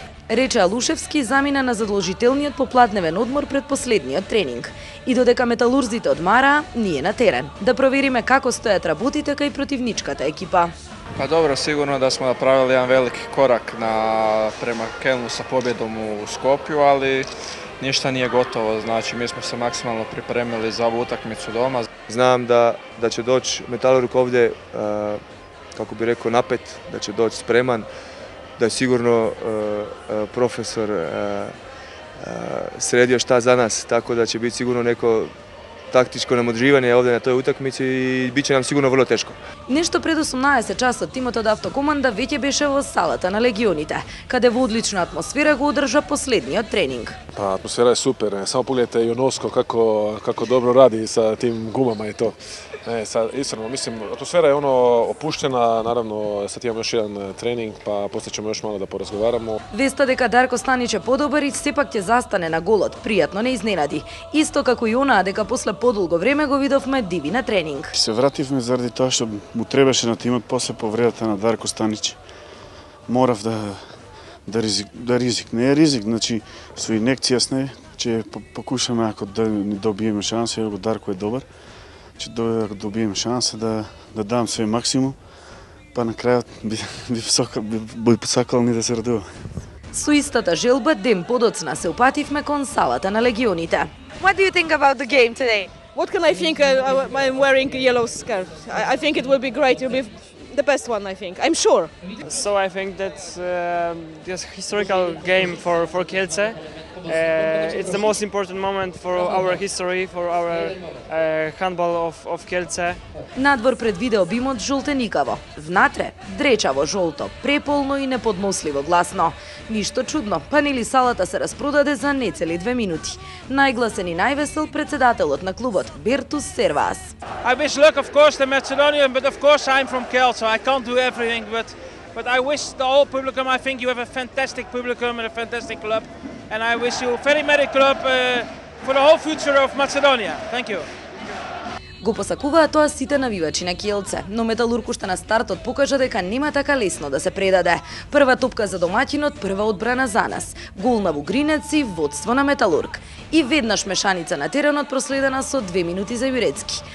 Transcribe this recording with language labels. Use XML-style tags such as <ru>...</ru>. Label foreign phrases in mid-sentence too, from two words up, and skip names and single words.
<mk>Рече Алушевски замина на задолжителниот попладневен одмор пред последниот тренинг. И додека металурзите одмараа, ние на терен, да провериме како стојат работите кај противничката екипа.</mk> <hr>Pa dobro, sigurno da smo napravili jedan veliki korak prema Kelnu sa pobjedom u Skopju, ali ništa nije gotovo, znači mi smo se maksimalno pripremili za ovu utakmicu doma. Znam da će doći Metalurg ovdje, kako bi rekao, napet, da će doći spreman, da je sigurno profesor sredio šta za nas, tako da će biti sigurno neko taktičko namoдрivanje ovdje na toj utakmici i bit će nam sigurno vrlo teško.</hr> <mk>Нешто пред 18 часот тимот од автокоманда веќе беше во салата на легионите, каде во одлична атмосфера го одржа последниот тренинг.</mk> <sr>Pa atmosfera je super, samo pogledajte Jonosko kako dobro radi sa tim gumama i to. Iskreno, mislim, atmosfera je opuštena, naravno sad imamo još jedan trening, pa posle ćemo još malo da porazgovaramo.</sr> <mk>Веста дека Дарко Станич е подобар и сепак ќе застане на голот, пријатно не изненади. Исто како и онаа дека после подолго време го видовме диви на тренинг. Се вративме заради тоа што му требаше на тимот после повредата на Дарко Станич. Морав да ризик. Не е ризик, значи со инекција сне, че покушаме ако да ни добиеме шанса, ако Дарко е добар, че ако добиеме шанса да дам свој максимум, па на крајот би посакал ни да се радува. Со истата желба ден подоцна се упативме кон салата на легионите.</mk> <en>What do you think about the game today? What can I think? I'm wearing a yellow scarf. I think it will be great. It will be the best one, I think. I'm sure. So I think that's this historical game for Kielce. It's the most important moment for our history, for our handball of Kielce.</en> <mk>Надвор предвиде обимот жолтеникаво, внатре дречаво жолто, преполно и неподносливо гласно. Ништо чудно, па нели салата се распродаде за нецели 2 минути. Најгласен и највесел председателот на клубот Bertus Servas.</mk> <en>I wish luck, of course, to Macedonian, but of course I'm from Kielce, so I can't do everything. But I wish the whole publicum. I think you have a fantastic publicum and a fantastic club, and I wish you a very merry club for the whole future of Macedonia. Thank you.</en> <mk>Го посакуваа тоа сите навивачи на Kielce, но Металург уште на стартот покажа дека нема така лесно да се предаде. Прва топка за домаќинот, прва одбрана за нас. Гол на Вугринец и водство на Металург. И веднаш мешаница на теренот проследена со 2 минути за Јурецки.</mk>